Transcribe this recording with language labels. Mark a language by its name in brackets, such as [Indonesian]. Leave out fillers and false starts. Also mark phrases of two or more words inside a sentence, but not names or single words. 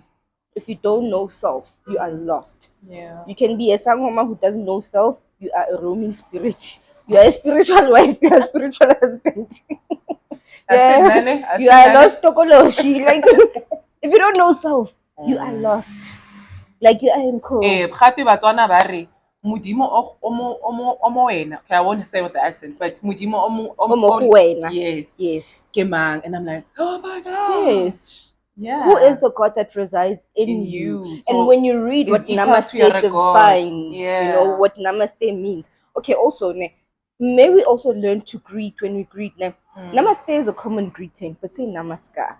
[English] if you don't know self, you are lost. Yeah. You can be a sangoma who doesn't know self, you are a roaming spirit. You are a spiritual wife, you are a spiritual husband. You are lost tokoloshi. Like if you don't know self, you are lost. Like you are in cold. [Tswana] Gape Batswana ba re modimo o mo wena. [English] Okay, I won't say with the accent, but [Tswana] modimo o mo wena. [English] Yes. Yes. [Tswana] Ke mang? [English] And I'm like, oh my god. Yes. Yeah. Who is the God that resides in you? So and when you read what Namaste defines, you know what Namaste means. Okay, also, may we also learn to greet when we greet. Namaste is a common greeting, but say Namaskar.